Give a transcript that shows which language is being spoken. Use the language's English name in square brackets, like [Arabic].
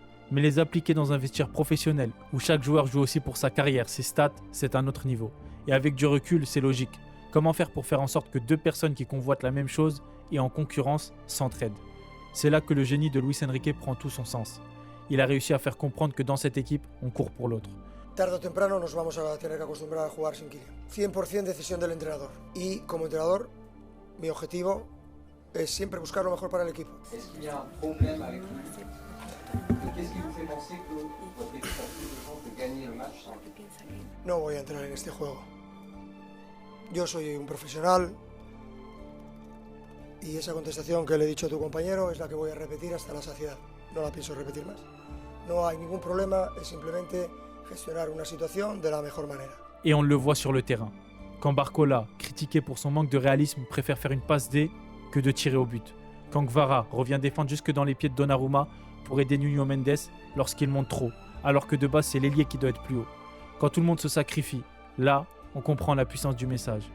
[French] Mais les appliquer dans un vestiaire professionnel, où chaque joueur joue aussi pour sa carrière, ses stats, c'est un autre niveau. Et avec du recul, c'est logique. Comment faire pour faire en sorte que deux personnes qui convoitent la même chose et en concurrence s'entraident? C'est là que le génie de Luis Enrique prend tout son sens. Il a réussi à faire comprendre que dans cette équipe, on court pour l'autre. [Spanish] Tarde o temprano nos vamos a tener que acostumbrar a jugar sin Kylian. 100% decisión del entrenador. Y como entrenador, mi objetivo es siempre buscar lo mejor para el equipo. [French] Est-ce qu'il y a un problème avec lui? Qu'est-ce qui vous fait penser que votre équipe a plus de chances de gagner le match sans lui? [Spanish] No voy a entrar en este juego. Yo soy un profesional y esa contestación que le he dicho a tu compañero es la que voy a repetir hasta la saciedad. No la pienso repetir más. No hay ningún problema, es simplemente gestionar una situación de la mejor manera. [French] Et on le voit sur le terrain. Quand Barcola, critiqué pour son manque de réalisme, préfère faire une passe D que de tirer au but. Quand Kvara revient défendre jusque dans les pieds de Donnarumma pour aider Nuno Mendes lorsqu'il monte trop, alors que de base c'est l'ailier qui doit être plus haut. Quand tout le monde se sacrifie, là, on comprend la puissance du message.